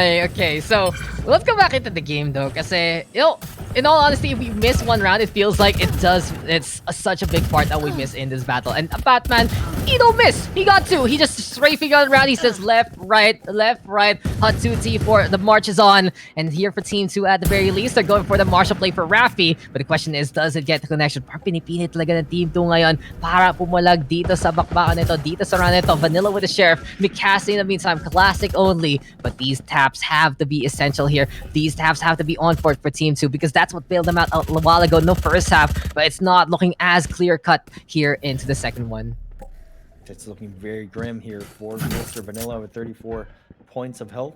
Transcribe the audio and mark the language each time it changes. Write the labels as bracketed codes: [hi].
[en] Okay, so let's go back into the game though. Kasi, you know, in all honesty, if we miss one round, it feels like it's such a big part that we miss in this battle. And Batman, he don't miss. He got two. He just strafing on around. He says left, right. Hut 2 T4. The march is on. And here for Team 2 at the very least, they're going for the martial play for Rafi. But the question is, does it get the connection? [tl] Parang pinipinit talaga ng Team 2 ngayon para pumulag dito sa bakbakan nito, dito sa round nito. [en] Vanilla with the Sheriff. Mikasa in the meantime, classic only. But these taps have to be essential here. These taps have to be on for Team 2 because that's what bailed them out a while ago in the first half. But it's not looking as clear-cut here into the second one. It's looking very grim here for Mr. Vanilla with 34 points of health.